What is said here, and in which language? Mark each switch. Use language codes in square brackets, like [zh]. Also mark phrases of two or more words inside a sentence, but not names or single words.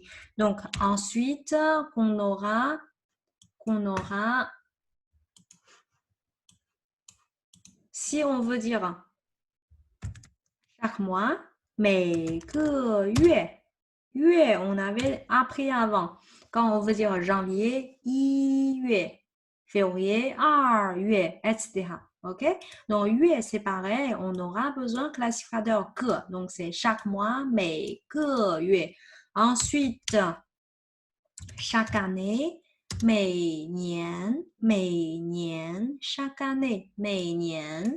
[fr] Donc, ensuite, qu'on aura, si on veut dire chaque mois, [zh] 每个月, [fr] on avait appris avant. Quand on veut dire janvier, [zh] 一月, février, 二月, [fr] etc. OK? Donc, 月, c'est pareil, on aura besoin de classificateur que. Donc, c'est chaque mois, [zh] 每个月. [fr] Ensuite, chaque année, [zh] 每年, [fr] chaque année, [zh] 每年.